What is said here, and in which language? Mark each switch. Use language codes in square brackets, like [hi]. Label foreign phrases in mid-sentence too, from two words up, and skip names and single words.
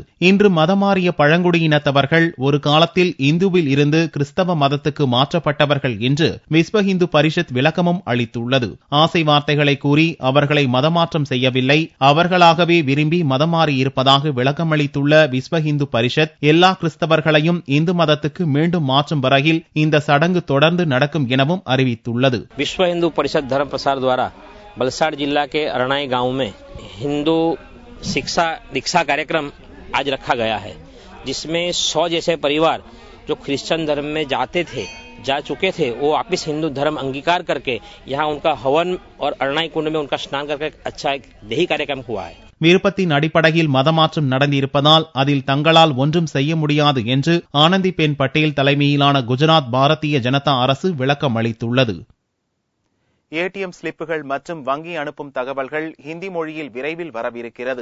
[ta] இன்று மதமாறிய பழங்குடியினத்தவர்கள் ஒரு காலத்தில் இந்துவில் இருந்து கிறிஸ்தவ மதத்துக்கு மாற்றப்பட்டவர்கள் என்று விஸ்வ இந்து பரிஷத் விளக்கமும் அளித்துள்ளது. ஆசை வார்த்தைகளை கூறி அவர்களை மதமாற்றம் செய்யவில்லை, அவர்களாகவே விரும்பி மதம் மாறியிருப்பதாக விளக்கமளித்துள்ள விஸ்வ இந்து பரிஷத் எல்லா கிறிஸ்தவர்களையும் இந்து மதத்துக்கு மீண்டும் மாற்றும் வரையில் இந்த சடங்கு தொடர்ந்து நடக்கும் எனவும் அறிவித்துள்ளது. [hi] विश्व हिंदू परिषद धर्म प्रसार द्वारा वलसाड जिला के अरणाई गांव में हिंदू शिक्षा दीक्षा कार्यक्रम आज रखा गया है, जिसमें 100 जैसे परिवार जो क्रिश्चियन धर्म में जा चुके थे वो वापिस हिंदू धर्म अंगीकार करके यहाँ उनका हवन और अरणाई कुंड में उनका स्नान करके अच्छा एक देही कार्यक्रम हुआ है. [ta] விருப்பத்தின் அடிப்படையில் மதமாற்றம் நடந்திருப்பதால் அதில் தங்களால் ஒன்றும் செய்ய முடியாது என்று ஆனந்திபென் பட்டேல் தலைமையிலான குஜராத் பாரதிய ஜனதா அரசு விளக்கம் அளித்துள்ளது. ஏடிஎம் ஸ்லிப்புகள் மற்றும் வங்கி அனுப்பும் தகவல்கள் ஹிந்தி மொழியில் விரைவில் வரவிருக்கிறது.